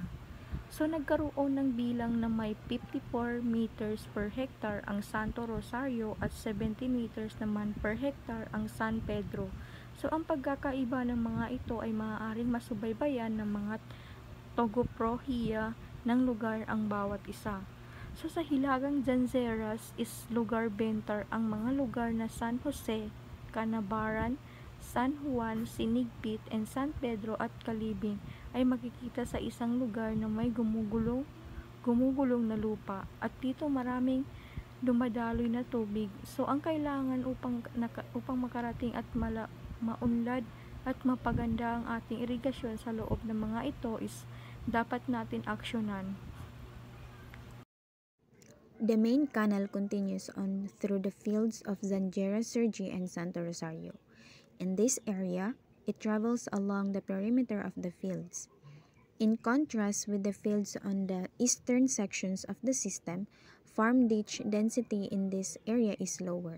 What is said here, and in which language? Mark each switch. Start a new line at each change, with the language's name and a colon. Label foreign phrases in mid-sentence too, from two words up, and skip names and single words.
Filipino: So nagkaroon ng bilang na may 54
English: meters per hectare
Filipino: ang Santo Rosario at 70 meters naman
English: per hectare
Filipino: ang San Pedro. So ang pagkakaiba ng mga ito ay maaaring masubaybayan ng mga togoprohiya ng lugar ang bawat isa. So sa Hilagang Janzeras is lugar bentar ang mga lugar na San Jose, Canabaran, San Juan, Sinigpit, and San Pedro at Calibing ay makikita sa isang lugar na may gumugulong na lupa at dito maraming dumadaloy na tubig. So ang kailangan upang makarating at maunlad at mapaganda ang ating irigasyon sa loob ng mga ito is dapat natin aksyonan.
English: The main canal continues on through the fields of Zanjeras, Sergi, and Santo Rosario. In this area, it travels along the perimeter of the fields. In contrast with the fields on the eastern sections of the system, farm ditch density in this area is lower.